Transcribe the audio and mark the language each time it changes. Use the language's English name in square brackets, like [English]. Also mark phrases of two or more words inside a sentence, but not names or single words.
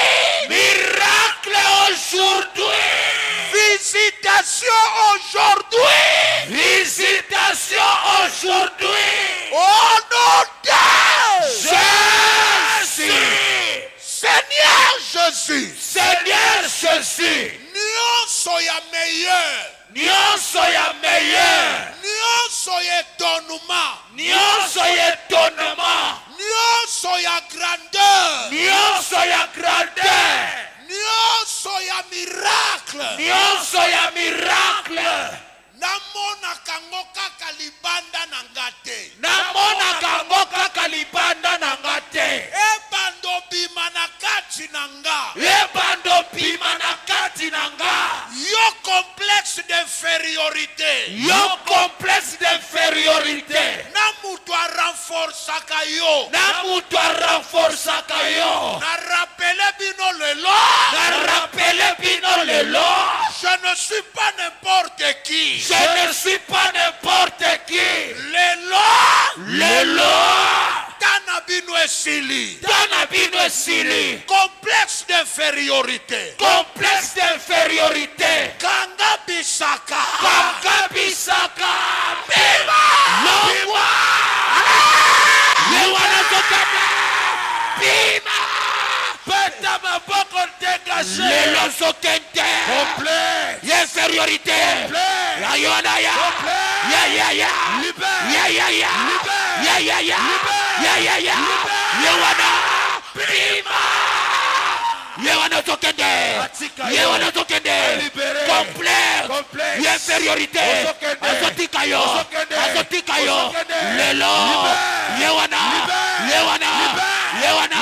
[French] Miracle aujourd'hui! Visitation aujourd'hui! Visitation aujourd'hui! Au nom de Jésus! Seigneur Jésus! Seigneur Jésus! [Lingala] Nyonso ya meilleur! Nyonso ya meilleur! Nyonso ya étonnement! Nyonso ya étonnement! Nyonso ya grandeur! Nyonso ya grandeur! Nyonso ya miracle! Nyonso ya miracle! Namona kango kaka libanda na ngate. Namona kango kaka libanda na ngate. Ebando bima na kati na nga. Ebando bima na kati na nga. [French] Yo complexe d'infériorité. Yo complexe d'infériorité. [Lingala] Na mutu a renforçaka yo. Na mutu a renforçaka yo. Na rappele bino lelo. Na rappele bino lelo. [French] Je ne suis pas n'importe qui. Je ne suis pas n'importe qui. [Lingala] Lelo. Tana bino esili. Tana bino esili. [French] Complexe d'infériorité. Complexe d'infériorité. [Lingala] Kanga bisaka. Kanga bisaka. Bima. Bima. Lewana tokana. Bima. Peta maboko dégagé. Lelo sokente. Complexe. Infériorité. Ayona ya. Ya ya ya. Ya ya ya. Ya ya ya. Ya ya ya. Yewana. Bima. Yewana tokende. Yewana tokende. Complexe. Infériorité. Azotikayo. Azotikayo. Lelo. Yewana. Yewana. Yewana.